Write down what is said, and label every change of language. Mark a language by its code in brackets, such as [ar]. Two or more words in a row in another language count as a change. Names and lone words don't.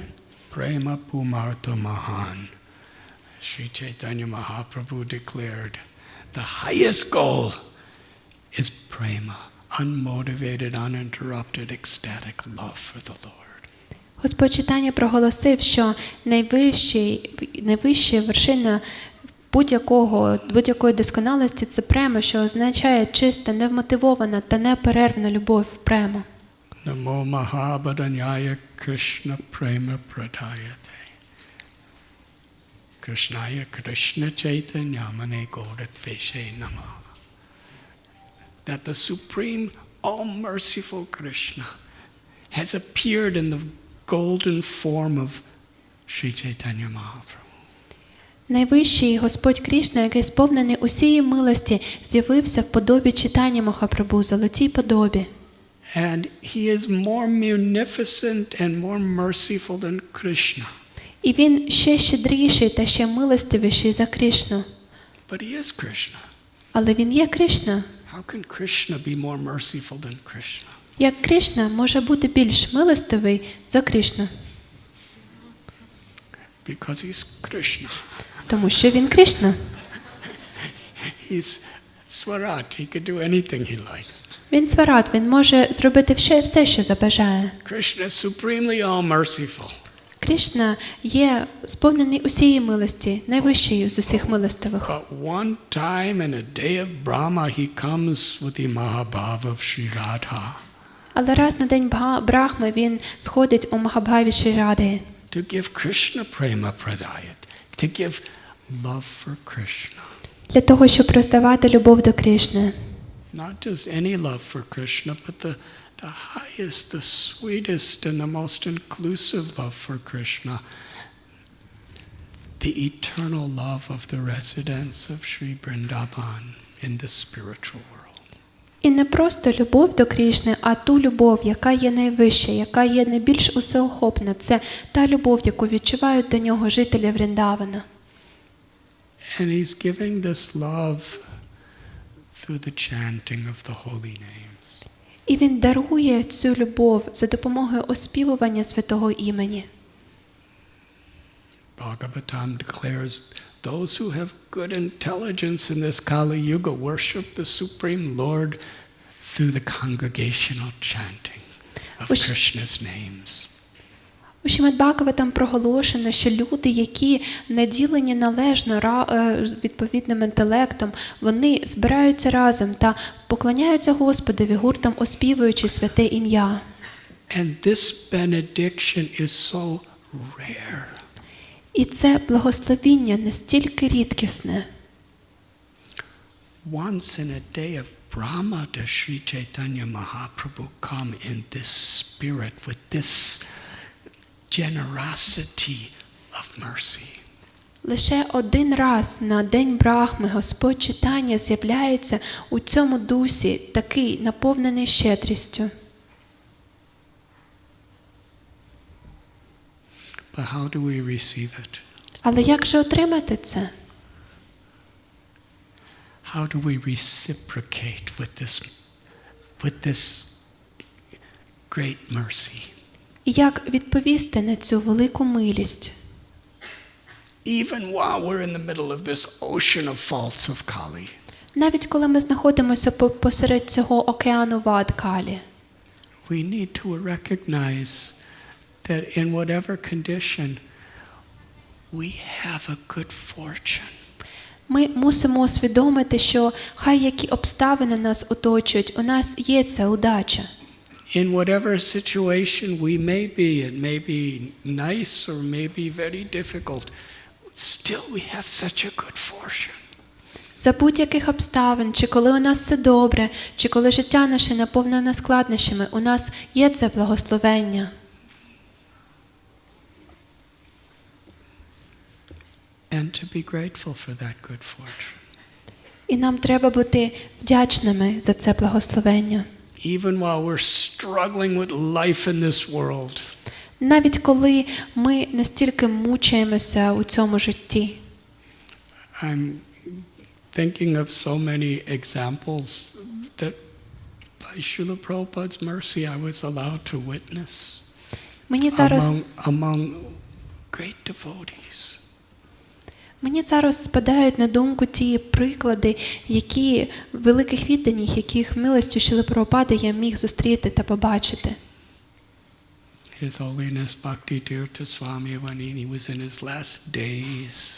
[sa] प्रेमा पुमर्थो महान्. [en] Sri Chaitanya Mahaprabhu declared the highest goal is prema, unmotivated, uninterrupted, ecstatic love for the Lord. [uk] Господь Чайтання проголосив, що найвища вершина будь-якої досконалості – це према, що означає чиста, невмотивована та неперервна любов према. [sa] नमो महाभारण्याय कृष्ण प्रेम प्रदायते. कृष्णाय कृष्ण चैतन्य नाम्ने गौरत्विषे नमः. [en] That the supreme, all-merciful Krishna has appeared in the golden form of Sri Chaitanya Mahaprabhu. [uk] Найвищий Господь Крішна, який сповнений усієї милості, з'явився в подобі Чайтані Махапрабху, золотій подобі. [en] And he is more munificent and more merciful than Krishna. [uk] І він ще щедріший та ще милостивіший за Крішну. [en] But he is Krishna. [uk] Але він є Крішна. [en] How can Krishna be more merciful than Krishna? [uk] Як Крішна може бути більш милостивий за Крішну? [en] Because he's Krishna. [uk] Тому що він Крішна. [en] He's Swarat. He could do anything he likes. [uk] Він сварат, він може зробити все, що забажає. [en] Krishna is supremely all-merciful. [uk] Крішна є сповнений усієї милості, найвищий з усіх милостивих. [en] But one time in a day of Brahma, he comes with the Mahabhava of Sri Radha. [uk] Але раз на день Брахми він сходить у Махабхаві Шрі Радhi. [en] To give Krishna [sa] प्रेम प्रदायत. [en] To give love for Krishna. [uk] Для того, щоб роздавати любов до Крішни. [en] Not just any love for Krishna, but the highest, the sweetest, and the most inclusive love for Krishna. The eternal love of the residents of Sri Vrindavan in the spiritual world. [uk] І не просто любов до Крішни, а ту любов, яка є найвища, яка є найбільш усеохопна. Це та любов, яку відчувають до нього жителі Вріндавана. [en] And he's giving this love through the chanting of the holy names. [uk] І він дарує цю любов за допомогою оспівування святого імені. [en] Bhagavatam declares, those who have good intelligence in this Kali Yuga worship the Supreme Lord through the congregational chanting of Krishna's names. [uk] У Шримад-Бхагаватам проголошено, що люди, які наділені належно відповідним інтелектом, вони збираються разом та поклоняються Господові гуртом, оспівуючи святе ім'я. [en] And this benediction is so rare. [uk] І це благословіння настільки рідкісне. [en] Once in a day of Brahma does Sri Chaitanya Mahaprabhu come in this spirit with this generosity of mercy. [uk] Лише один раз на день Брахми Господь Чайтання з'являється у цьому дусі, такий наповнений щедрістю. [en] But how do we receive it? [uk] Але як же отримати це? [en] How do we reciprocate with this great mercy? [uk] І як відповісти на цю велику милість? [en] Even while we're in the middle of this ocean of faults of Kali. [uk] Навіть коли ми знаходимося посеред цього океану вад Калі. [en] We need to recognize that in whatever condition, we have a good fortune. [uk] Ми мусимо усвідомити, що хай які обставини нас оточують, у нас є ця удача. [en] In whatever situation we may be, it may be nice or may be very difficult, still we have such a good fortune. [uk] За будь-яких обставин, чи коли у нас все добре, чи коли життя наше наповнене складнощами, у нас є це благословення. [en] And to be grateful for that good fortune. [uk] І нам треба бути вдячними за це благословення. [en] Even while we're struggling with life in this world. [uk] Навіть коли ми настільки мучаємося у цьому житті. [en] I'm thinking of so many examples that by Srila Prabhupada's mercy I was allowed to witness among great devotees. [uk] Мені зараз спадають на думку ті приклади, які великих відданих, яких милостю Шрили Прабхупади я міг зустріти та побачити. [en] His Holiness Bhактіведанта Свамі, when he was in his last days.